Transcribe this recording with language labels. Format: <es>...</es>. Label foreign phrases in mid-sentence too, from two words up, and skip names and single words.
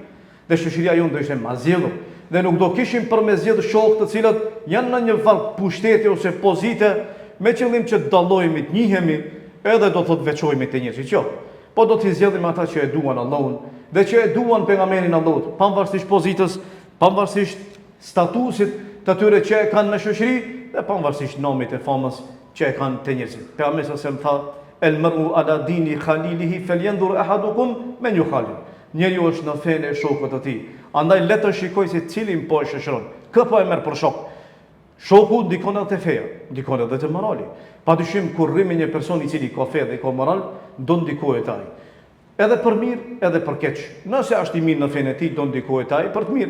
<sq>Dhe shoqëria jonë do ishte më zgjedhur. Dhe nuk do kishim për me zgjedhë shokë të cilët janë në një farë pushteti ose pozite me qëllim që të dallohemi, të njihemi, edhe do të veçohemi te njerëzit. Jo. Po do t'i zgjedhim ata që e duan Allahun dhe që e duan pejgamberin Allahut, pavarësisht pozitës, pavarësisht statusit të tyre që e kanë në shoqëri dhe pavarësisht nomit e famës që e kanë te njerëzit. Pejgamberi sa më tha,</sq> <ar>المرء على دين خليله فلينظر أحدكم من يخالل.</ar> <sq>Njeriu është në fenë e shokut të tij. Andaj le të shikoj se cilin po e shoqëron. Kë po e merr për shok? Shoku ndikon edhe te feja, ndikon edhe te morali. Padyshim kur rri me një person i cili ka fe dhe ka moral, do ndikohet ai. Edhe për mirë, edhe për keq. Nëse është i mirë në fenë e tij, do ndikohet ai për të mirë.</sq>